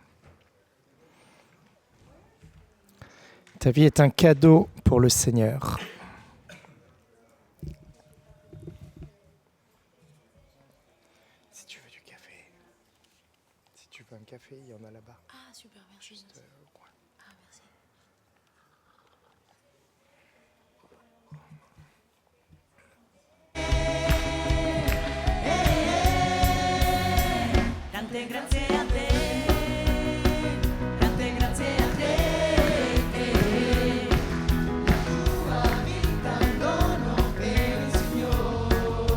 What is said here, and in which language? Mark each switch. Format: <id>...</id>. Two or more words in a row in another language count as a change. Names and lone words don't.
<fr>Ta vie est un cadeau pour le Seigneur. Si tu veux du café, si tu veux un café, il y en a là-bas. Ah, super, merci. Juste, au coin. Ah, merci.</fr> <it>Tante grazie a te, tante grazie a te. La tua vita è un dono per il Signore.</it>